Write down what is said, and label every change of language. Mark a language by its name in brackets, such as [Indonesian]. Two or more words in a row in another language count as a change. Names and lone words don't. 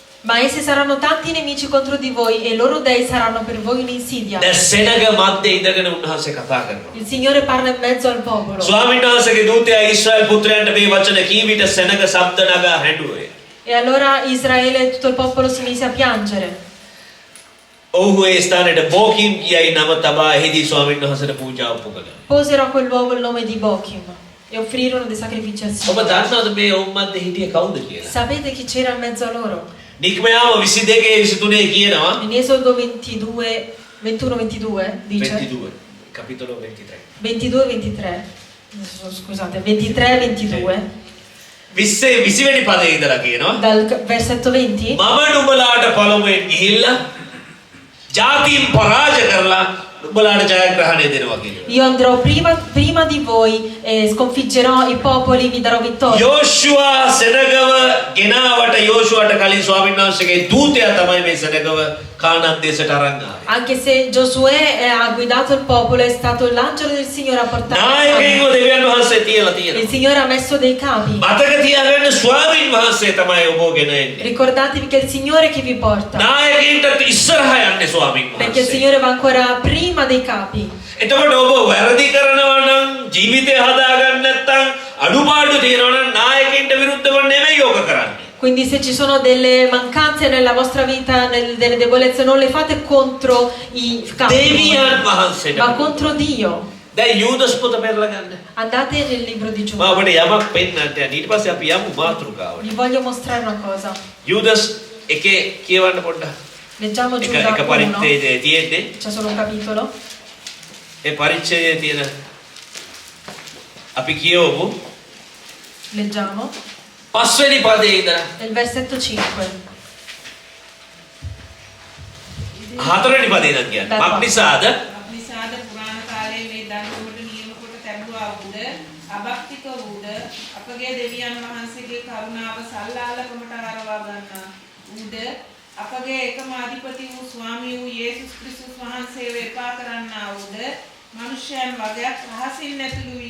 [Italian] Ma essi saranno tanti nemici contro di voi e i loro dei saranno per voi un'insidia. [Sinhala] දැන් සෙනග මැද්දේ ඉඳගෙන උන්වහන්සේ කතා කරනවා. [Italian] Il Signore parla in mezzo al popolo. [Sinhala] ස්වාමීන් වහන්සේගේ දූතයා ඊශ්‍රායල් පුත්‍රයන්ට මේ වචන කී විට සෙනග ශබ්ද නගා හැඬුවේ. [Italian] E allora Israele e tutto il popolo si mise a piangere. [Sinhala] ඔව්හු ඒ ස්ථානයට බෝකිම් කියයි නම තබා එහිදී ස්වාමීන් වහන්සේට පූජා උපකළා. [Italian] Posero a quel luogo il nome di Bochim e offrirono dei sacrifici al [Sinhala] ඔබ [Italian] Signore. [Sinhala] දන්නවද මේ ඔවුන් මැද්දේ හිටියේ කවුද කියලා? [Italian] Sapete chi c'era in mezzo a loro? [Sinhala] නික්මයාම 22 කියනවා. [Italian] In Esodo 22, 21-22 dice 22 capitolo 23. 22-23. Scusate, 23-22. [Sinhala] 20 වෙනි පදේ ඉඳලා කියනවා. [Italian] Dal versetto 20. [Sinhala] මම නුඹලාට පළමුවෙන් ගිහිල්ලා ජාතීන් පරාජය කරලා නුඹලාට ජයග්‍රහණය දෙනවා කියනවා. [Italian] Io andrò prima di voi e sconfiggerò i popoli, vi darò vittoria. [Sinhala] යෝෂුවා සෙනගව ගෙනාවට යෝෂුවාට කලින් ස්වාමීන් වහන්සේගේ දූතයා තමයි මේ සෙනගව කානාන් දේශයට අරන් ආවේ. [Italian] Anche se Giosuè ha guidato il popolo, è stato l'angelo del Signore a portare. [Sinhala] නායකයෙක්ව දෙවියන් වහන්සේ තියලා [Italian] Il [Sinhala] තියෙනවා. [Italian] Signore ha messo dei capi. [Sinhala] මතක තියාගන්න ස්වාමීන් වහන්සේ තමයි ඔබ ගෙන එන්නේ. [Italian] Ricordatevi che è il Signore che vi porta. [Sinhala] නායකයින්ට ඉස්සරහා යන්නේ ස්වාමීන් [Italian] Perché il [Sinhala] වහන්සේ. [Italian] Signore va ancora prima dei capi. [Sinhala] එතකොට ඔබ වැරදි කරනවා නම් ජීවිතය හදාගන්න නැත්නම් අඩුපාඩු තියෙනවා නම් නායකයින්ට විරුද්ධව නෙමෙයි යෝග කරන්නේ. [Italian] Quindi se ci sono delle mancanze nella vostra vita, delle debolezze, non le fate contro i capi, [Sinhala] දෙවියන් වහන්සේට. [Italian] ma contro Dio. [Sinhala] දැන් යූදස් පොත පෙරලා ගන්න. [Italian] Andate nel libro di [Sinhala] මම [Italian] Giuda. [Sinhala] ඔබට යමක් පෙන්නන්න යන ඊට පස්සේ අපි යමු මාතෘකාවට. [Italian] Vi voglio mostrare una cosa. [Sinhala] යූදස් එකේ කියවන්න පොඩ්ඩක්. [Italian] Leggiamo [Sinhala] එක [Italian] Giuda 1. [Sinhala] පරිච්ඡේදයේ තියෙන්නේ. [Italian] C'è solo un capitolo. [Sinhala] ඒ පරිච්ඡේදයේ තියෙන අපි කියවමු. [Italian] Leggiamo. [Sinhala] පස්වෙනි පදේ ඉඳලා [Italian] Nel versetto 5. [Sinhala] හතරවෙනි පදේ ඉඳන් කියන්නේ. මක්නිසාද අග්නිසාද පුරාණ කාලයේ මේ දඬුවමට නියම කොට තැබුවා වූද අභක්තික වූද අපගේ දෙවියන් වහන්සේගේ කරුණාව සල්ලාලකමට හරවා ගන්නා වූද අපගේ එකම අධිපති වූ ස්වාමී වූ යේසුස් ක්‍රිස්තුස් වහන්සේව එපා කරන්නා වූද මනුෂ්‍යයන් වගේක් රහසින් නැතුළු වී